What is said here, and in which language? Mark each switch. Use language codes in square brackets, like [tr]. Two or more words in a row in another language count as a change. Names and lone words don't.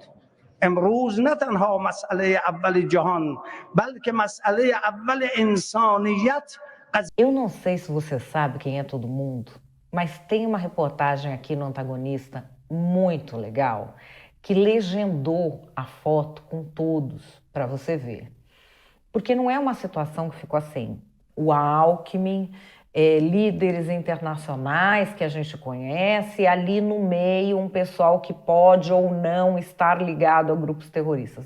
[fa] امروز نه تنها مسئله اول جهان بلکه مسئله اول انسانیت. [pt] Eu não sei se você sabe quem é todo mundo, mas tem uma reportagem aqui no Antagonista muito legal que legendou a foto com todos para você ver. Porque não é uma situação que ficou assim. O Alckmin, líderes internacionais que a gente conhece, ali no meio um pessoal que pode ou não estar ligado a grupos terroristas.